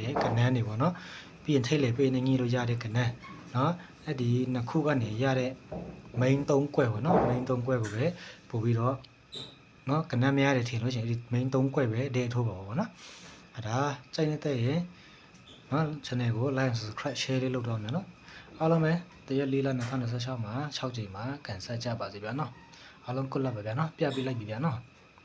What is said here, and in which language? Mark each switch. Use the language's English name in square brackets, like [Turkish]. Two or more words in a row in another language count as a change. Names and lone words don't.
[Burmese] ကဏ္ဍတွေပေါ့နော်ပြီးရင်ထိတ်လေပေးနဲ့ညှိလို့ရတဲ့ကဏ္ဍနော်အဲ့ဒီနှစ်ခုကနေရတဲ့ main 3ကွက်ပေါ့နော် main 3ကွက်ကိုပဲပို့ပြီးတော့နော်ကဏ္ဍမရတဲ့ထင်လို့ရှိရင်ဒီ main 3ကွက်ပဲဒဲထိုးပါပေါ့နော်အဲ့ဒါစိုက်နေတဲ့ရင်နော် channel ကို [English] like subscribe share [Burmese] လေးလုပ်တော့မယ်နော်အားလုံးပဲတရက်4လ2026မှာ6ချိန်မှာကန်ဆက်ကြပါစေဗျာနော်အားလုံးကုတ်လက်ပါဗျာနော်ပြပြလိုက်ပြီဗျာနော်